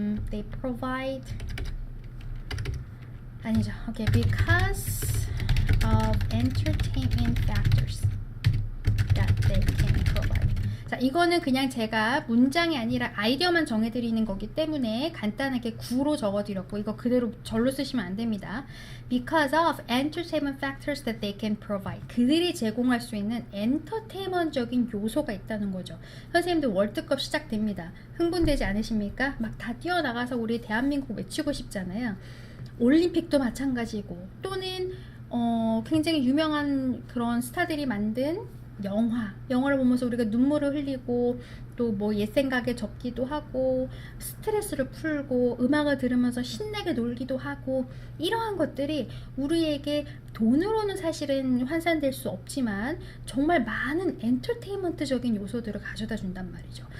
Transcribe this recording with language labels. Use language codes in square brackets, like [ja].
[en] They provide, [ko] 아니죠. [en] Okay, because of entertainment factors that they can provide. [ko] 자, 이거는 그냥 제가 문장이 아니라 아이디어만 정해드리는 거기 때문에 간단하게 구로 적어드렸고, 이거 그대로 절로 쓰시면 안 됩니다. [en] Because of entertainment factors that they can provide. [ko] 그들이 제공할 수 있는 엔터테인먼트적인 요소가 있다는 거죠. 선생님들 월드컵 시작됩니다. 흥분되지 않으십니까? 막 다 뛰어나가서 우리 대한민국 외치고 싶잖아요. 올림픽도 마찬가지고, 또는 굉장히 유명한 그런 스타들이 만든 영화를 보면서 우리가 눈물을 흘리고 또 뭐 옛 생각에 접기도 하고 스트레스를 풀고 음악을 들으면서 신나게 놀기도 하고, 이러한 것들이 우리에게 돈으로는 사실은 환산될 수 없지만 정말 많은 엔터테인먼트적인 요소들을 가져다 준단 말이죠.